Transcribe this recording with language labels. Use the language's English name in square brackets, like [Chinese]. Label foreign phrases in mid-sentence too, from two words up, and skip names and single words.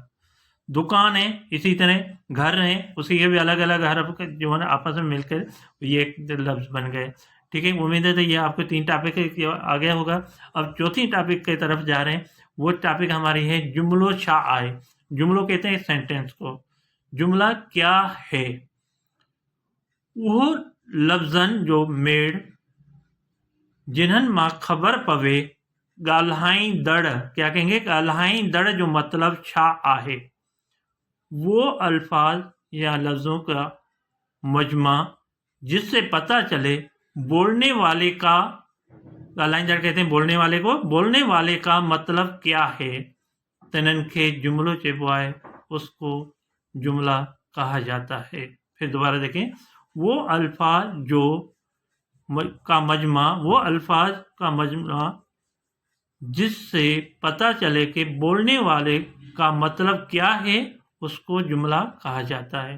[Urdu] دکان ہے، اسی طرح گھر ہے، اسی کے بھی الگ الگ حرف جو ہے نا آپس میں مل کر یہ ایک لفظ بن گئے. ٹھیک ہے، امید ہے تو یہ آپکو 3 ٹاپک آ گیا ہوگا. اب چوتھی ٹاپک کی طرف جا رہے ہیں، وہ ٹاپک ہماری ہے [Sindhi] जुमलो शाह आए। [Urdu] جملو کہتے ہیں سینٹینس کو. جملہ کیا ہے؟ وہ [Sindhi] लफ्ज़न जो मेड़ जिन्हनि मां ख़बर पवे ॻाल्हाईंदड़, [Urdu] کیا کہیں گے? [Sindhi] ॻाल्हाईंदड़ जो मतलब छा आहे? [Urdu] وہ الفاظ یا لفظوں کا مجمع جس سے پتا چلے بولنے والے کا، ڳالھائيندڙ کہتے ہیں بولنے والے کو، بولنے والے کا مطلب کیا ہے, [Sindhi] तिन्हनि खे जुमलो चइबो आहे, [Urdu] اسکو جملہ کہا جاتا ہے. پھر دوبارہ دیکھیں، وہ الفاظ جو کا مجمع، وہ الفاظ کا مجمع جس سے پتا چلے کہ بولنے والے کا مطلب کیا ہے، اسکو جملہ کہا جاتا ہے.